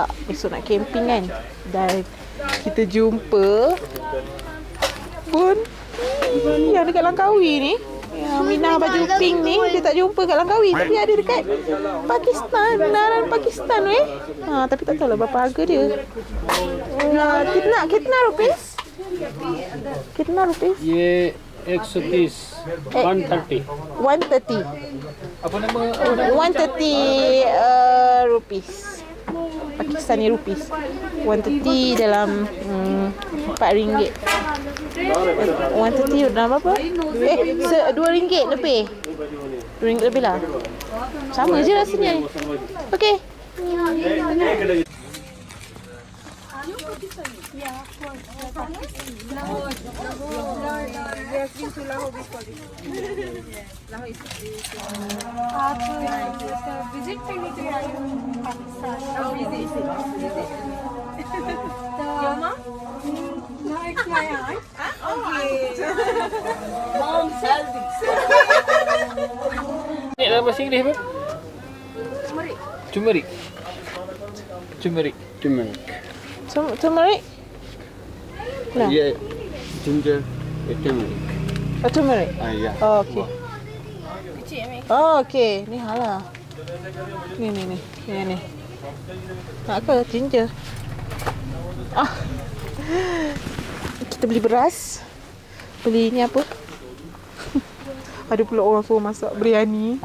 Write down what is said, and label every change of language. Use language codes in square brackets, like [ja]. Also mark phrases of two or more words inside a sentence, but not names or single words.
[ms] Besok nak camping kan. Dan kita jumpa pun yang dekat Langkawi ni. Yang Minah baju pink ni, dia tak jumpa kat Langkawi. Tapi ada dekat Pakistan, Naran Pakistan weh. Tapi tak tahu lah berapa harga dia. [ur] کتنا روپیز؟ کتنا روپیز? یہ 130 130 130. [ms] Apa nama? 130 rupees. [en] Pakistani rupees. [ms] 130 dalam RM4. 130 dalam apa? RM2 lebih. RM2 lebih lah. Sama je rasanya. Okey. [ur] آپ وزٹ کرنے کے لیے آئے ہو پاکستان? [en] विजिट Your mom? No, it's my aunt. Okay. Mom healthy. [ms] Ni dalam bahasa Inggeris apa? Turmeric. Turmeric? Nah. [en] Yeah, ginger, turmeric. Turmeric. Yeah. [ms] Oh, okey. Oh, okey. Ni halah. Ni. Nak ke ginger? Kita beli beras. Beli ni apa? Ada pula orang suruh masak biryani.